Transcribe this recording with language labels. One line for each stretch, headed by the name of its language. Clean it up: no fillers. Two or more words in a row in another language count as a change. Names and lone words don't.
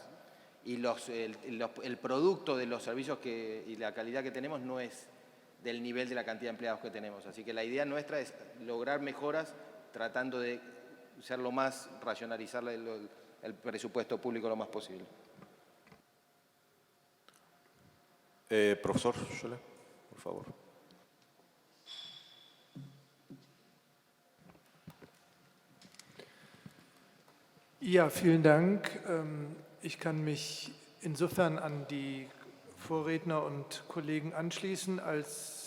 Spanish: Y el producto de los servicios y la calidad que tenemos no es del nivel de la cantidad de empleados que tenemos. Así que la idea nuestra es lograr mejoras tratando de ser lo más, racionalizar el presupuesto público lo más posible. Profesor Schoeller, por favor.
German: Ja, vielen Dank. Ich kann mich insofern an die Vorredner und Kollegen anschließen, als